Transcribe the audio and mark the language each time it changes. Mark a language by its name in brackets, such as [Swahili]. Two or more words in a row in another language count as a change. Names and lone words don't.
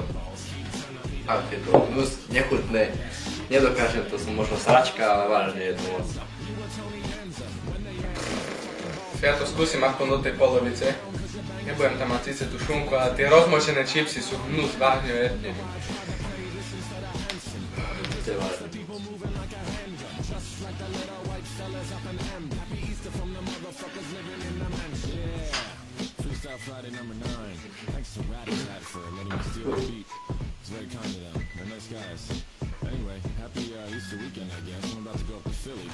[Slovak] Fakt je to hnus, nechutné. Nedokážem, to som možno sračka, ale vážne je to moc. Ja to skúsim aspoň do tej polovice. Nebudem tam mať síce tú šunku, ale tie rozmočené čipsy sú hnus, vážne vetne. To je vážne. [English] Friday number 9. Thanks to Rat for letting me steal the beat. It's very kind of them. They're nice guys. Anyway, happy Easter weekend, I guess. I'm about to go up to Philly.